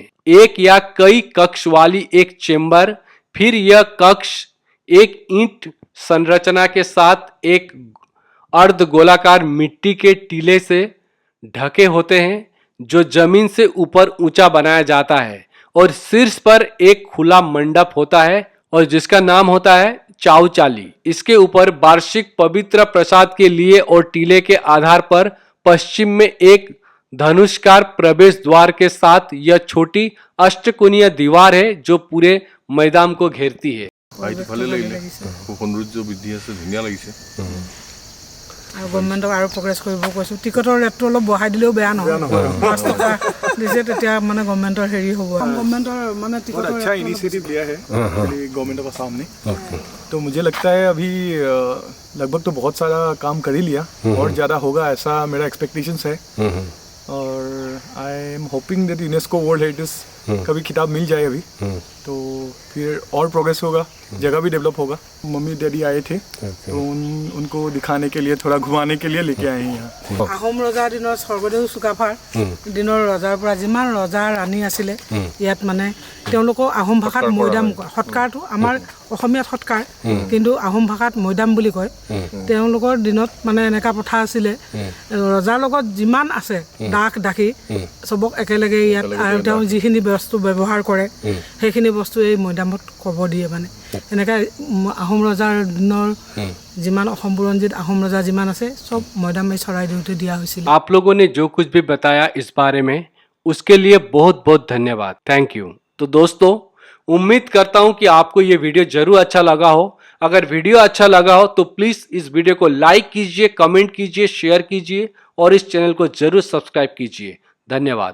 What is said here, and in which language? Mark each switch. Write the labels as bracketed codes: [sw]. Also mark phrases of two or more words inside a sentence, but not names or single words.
[hi] एक या कई कक्ष वाली एक चेंबर, फिर यह कक्ष एक ईंट संरचना के साथ एक अर्ध गोलाकार मिट्टी के टीले से ढके होते हैं, जो जमीन से ऊपर ऊंचा बनाया जाता है और शीर्ष पर एक खुला मंडप होता है और जिसका नाम होता है चाउचाली। इसके ऊपर वार्षिक पवित्र प्रसाद के लिए और टीले के आधार पर पश्चिम में एक धनुषकार प्रवेश द्वार के साथ यह छोटी अष्टकोणीय दीवार है जो पूरे मैदान को घेरती है। [as] আৰু গভৰ্ণমেণ্টক আৰু প্ৰগ্ৰেছ কৰিব কৈছোঁ। টিকটৰ ৰেটটো অলপ বঢ়াই দিলেও বেয়া নহয়। 5 টকা দিছে তেতিয়া মানে গভৰ্ণমেণ্টৰ হেৰি হ'ব। गवर्नमेंट মানে टिकट [hi] अच्छा इनिशिएटिव लिया है गवर्नमेंट का सामने। तो मुझे लगता है अभी लगभग तो बहुत सारा काम कर ही लिया और ज़्यादा होगा ऐसा मेरा एक्सपेक्टेशंस है। और [en] I am hoping that UNESCO World Heritage [hi] कभी खिताब मिल जाए अभी तो फिर और प्रोग्रेस होगा, जगह भी डेवलप होगा। मम्मी डैडी आए थे तो उनको दिखाने के लिए, थोड़ा घुमाने के लिए लेके आए हैं यहाँ। [as] আহোম ৰজাৰ দিনৰ স্বৰ্গদেউ চুকাফাৰ দিনৰ ৰজাৰ পৰা যিমান ৰজা ৰাণী আছিলে ইয়াত মানে তেওঁলোকক আহোম ভাষাত মৈদাম কয়। সৎকাৰটো আমাৰ অসমীয়াত সৎকাৰ, কিন্তু আহোম ভাষাত মৈদাম বুলি কয়। তেওঁলোকৰ দিনত মানে এনেকা প্ৰথা আছিলে, ৰজাৰ লগত যিমান আছে দাস দাসী চবক একেলগে ইয়াত, আৰু তেওঁ যিখিনি বস্তু ব্যৱহাৰ কৰে সেইখিনি বস্তু এই মৈদামত ক'ব দিয়ে। মানে এনেকৈ আহোম ৰজাৰ দিনৰ যিমান অসম বুৰঞ্জীত আহোম ৰজা যিমান আছে চব মৈদাম এই চৰাইদেউতে দিয়া হৈছিল। [hi] आप लोगों ने जो कुछ भी बताया इस बारे में उसके लिए बहुत बहुत धन्यवाद, [en] thank you. [hi] तो दोस्तों, उम्मीद करता हूं कि आपको ये वीडियो जरूर अच्छा लगा हो। अगर वीडियो अच्छा लगा हो तो प्लीज इस वीडियो को लाइक कीजिए, कमेंट कीजिए, शेयर कीजिए और इस चैनल को जरूर सब्सक्राइब कीजिए।